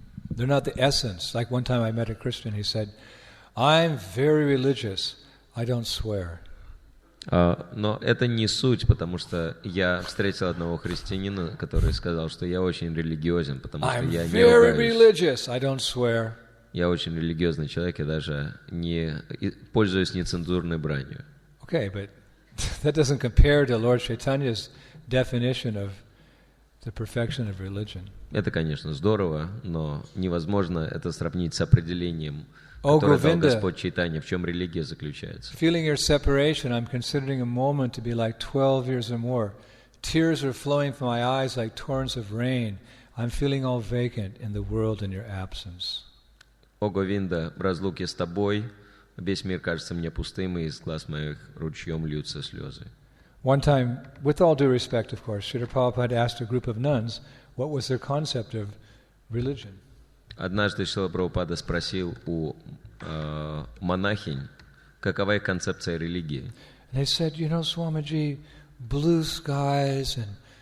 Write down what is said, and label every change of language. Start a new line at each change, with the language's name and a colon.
English: They're not the essence. Like one time I met a Christian, he said, I'm very religious, I don't swear.
Russian: Но это не суть, потому что я встретил одного христианина, который сказал, что я очень религиозен, потому что я не ругаюсь. Я очень религиозный человек, я даже не пользуюсь нецензурной бранью.
English: Okay, but that doesn't compare to Lord Chaitanya's definition of the perfection of religion.
Russian: Это, конечно, здорово, но невозможно это сравнить с определением, которое дал Господь Чайтанья, в чем религия заключается.
English: Feeling your separation, I'm considering a moment to be like 12 years or more. Tears are flowing from my eyes like torrents of rain. I'm feeling all vacant in the world in your absence.
Russian: О Говинда, в разлуке с тобой весь мир кажется мне пустым, и из глаз моих ручьем льются слезы.
English: One time, with all due respect, of course, Srila Prabhupada asked a group of nuns what was their concept of religion.
Russian: Однажды Шрила Прабхупада спросил у монахинь, какова их концепция религии.
English: And they said, you know, Swamiji, blue skies and